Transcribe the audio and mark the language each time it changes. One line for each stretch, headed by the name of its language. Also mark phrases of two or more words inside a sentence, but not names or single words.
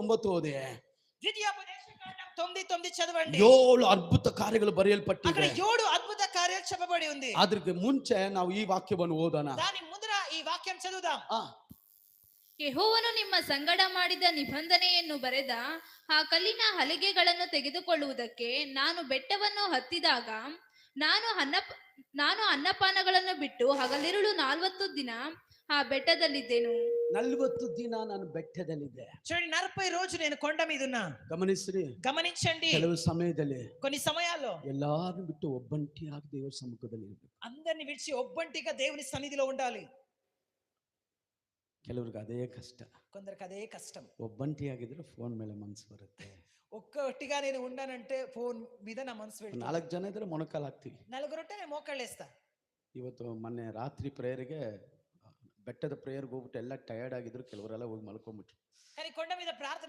Telugu: 9 ఓదే ద్వితీయోపదేశకాండం 9:9 చదవండి. 7 అద్భుత కార్యಗಳು అక్కడ
Kannada: ಬರೆಯಲ್ಪಟ್ಟಿವೆ.
Telugu: 7 అద్భుత కార్యాలు చెప్పబడి ఉంది.
Kannada: ಅದಕ್ಕೆ ಮುಂಚೆ ನಾವು ಈ ವಾಕ್ಯವನ್ನು ಓದೋಣ.
Telugu: దాని ముందర ఈ వాక్యం చదువుదాం.
Kannada: ಯೆಹೋವನು ನಿಮ್ಮ ಸಂಗಡ ಮಾಡಿದ ನಿಬಂಧನೆಯನ್ನು ಬರೆದ ಆ ಕಲ್ಲಿನ ಹಲಿಗೆಗಳನ್ನು ತೆಗೆದುಕೊಳ್ಳುವುದಕ್ಕೆ ನಾನು ಬೆಟ್ಟವನ್ನು ಹತ್ತಿದಾಗ ನಾನು ಅನ್ನಪಾನಗಳನ್ನು ಬಿಟ್ಟು ಹಗಲಿರುಳು 40 ದಿನ ಆ ಬೆಟ್ಟದಲ್ಲಿದ್ದೆನು. 40 ದಿನ ನಾನು ಬೆಟ್ಟದಲ್ಲಿದ್ದೆ.
Telugu: చూడండి, 40 రోజులు నేను కొండ మీద ఉన్నా. గమనించండి.
Kannada: ಕೆಲವು ಸಮಯದಲ್ಲಿ
Telugu: కొన్ని సమయాల్లో
Kannada: ಎಲ್ಲಾರನ್ನು ಬಿಟ್ಟು ಒಬ್ಬಂಟಿಯಾಗಿ ದೇವರ ಸಮ್ಮುಖದಲ್ಲಿ ಇರಬೇಕು.
Telugu: అందరిని విడిచి ఒబ్బొంటిగా దేవుని సన్నిధిలో ఉండాలి.
Kannada: ಕೆಲವರಿಗೆ ಅದೇ ಕಷ್ಟ.
Telugu: కొందరికి అదే కష్టం.
Kannada: ಒಬ್ಬಂಟಿಯಾಗಿದ್ರೆ ಫೋನ್ ಮೇಲೆ ಮನಸ್ಸು ಬರುತ್ತೆ.
Telugu: ఒక్కటిగా నేను ఉన్నానంటే ఫోన్ మీద నా మనసు వెళ్తుంది.
Kannada: 4 ಜನ ಇದ್ರೆ ಮೊಣಕಾಲು ಹಾಕ್ತೀವಿ.
Telugu: 4 ఉంటే నేను మోకాళ్ళేస్తా.
Kannada: ಇವತ್ತು ಮೊನ್ನೆ ರಾತ್ರಿ ಪ್ರೇಯರ್ಗೆ ಬೆಟ್ಟದ ಪ್ರೇಯರ್ಗೆ ಹೋಗ್ಬಿಟ್ಟು ಎಲ್ಲ ಟಯರ್ಡ್ ಆಗಿದ್ರು, ಕೆಲವರೆಲ್ಲ ಹೋಗಿ ಮಲ್ಕೊಂಡ್ಬಿಟ್ರು.
Telugu: కానీ కొండ మీద ప్రార్థన